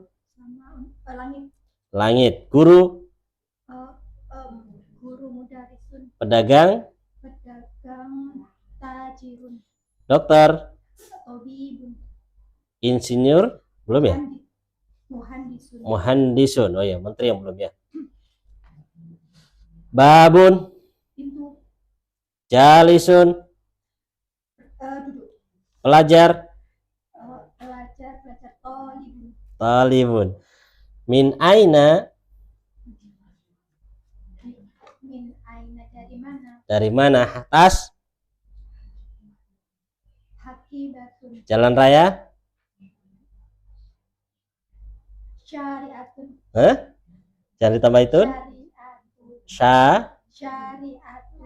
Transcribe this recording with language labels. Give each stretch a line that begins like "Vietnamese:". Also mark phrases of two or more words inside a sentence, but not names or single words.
Indonesian: sama langit, langit, guru, guru mudarisun, pedagang, pedagang, tajirun, dokter,
Arabic: طبيبٌ,
Indonesian: insinyur, belum ya?
Arabic: مهندسٌ,
Indonesian: Muhandisun. Oh ya, menteri yang belum ya. Babun, pintu,
Arabic: جالسٌ,
Indonesian: duduk, pelajar, pelajar,
Arabic: طالبٌ, طالبٌ. من أين, من أين,
Indonesian: dari mana, dari mana? Atas,
Arabic: حقيبةٌ,
Indonesian: jalan raya,
Arabic: شريعةٌ,
Indonesian: jangan ditambah itu.
Arabic: شريعةٌ, شريعةٌ.